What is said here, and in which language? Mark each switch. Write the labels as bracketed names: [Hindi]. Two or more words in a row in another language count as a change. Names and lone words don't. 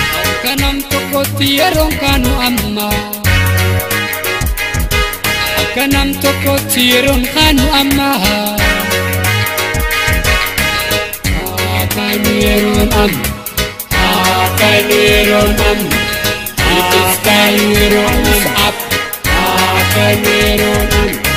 [Oromo] Akka nam tokkotti yeroon kaanu amma. Akka nam tokkotti yeroon kaanu amma. Akka nu yeroon amma. Akka nu yeroon amma. [English] It is time to rise up. [Oromo] Akka nu yeroon amma.